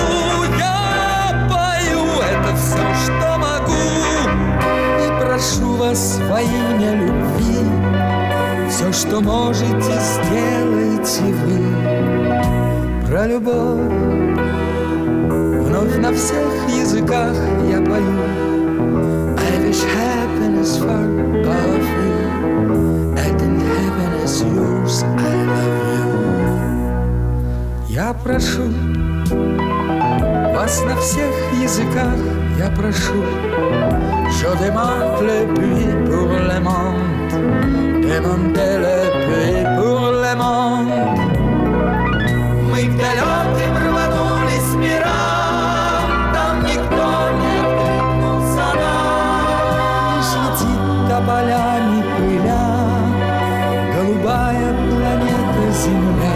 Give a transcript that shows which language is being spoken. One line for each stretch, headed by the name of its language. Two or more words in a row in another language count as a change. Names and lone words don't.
Russian: Я пою это все, что могу, и прошу вас во имя любви. Все, что можете, сделайте вы. Про любовь вновь на всех языках я пою.
English: I wish happiness for all of you, and in happiness yours I love you.
Russian: Я прошу вас на всех языках, я прошу.
French: Je demande le pluie pour le monde, demandez le pluie pour le monde.
Russian: Мы к далеким рванулись мирам, там никто не откликнулся нам. Лишь летит тополями пыля голубая планета Земля.